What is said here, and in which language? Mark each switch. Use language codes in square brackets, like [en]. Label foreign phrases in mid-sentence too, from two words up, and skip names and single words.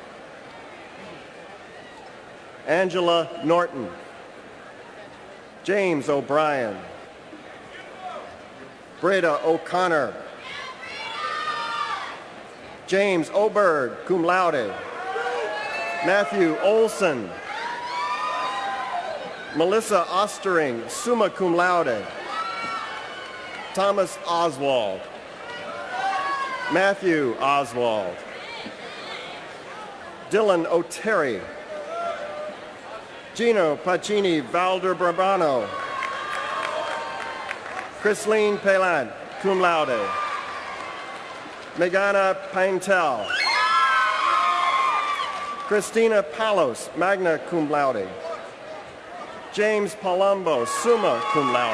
[en] Angela Norton. James O'Brien. Breda O'Connor. James Oberg, [la] cum laude. [en] Matthew Olson. Melissa Ostering, [la] summa cum laude. [en] Thomas Oswald. Matthew Oswald. Dylan O'Terry. Gino Pacini Valderbrabano. Chrisleen Pelant, [la] cum laude. [en] Megana Paintel. Christina Palos, [la] magna cum laude. [en] James Palumbo, [la] summa cum laude.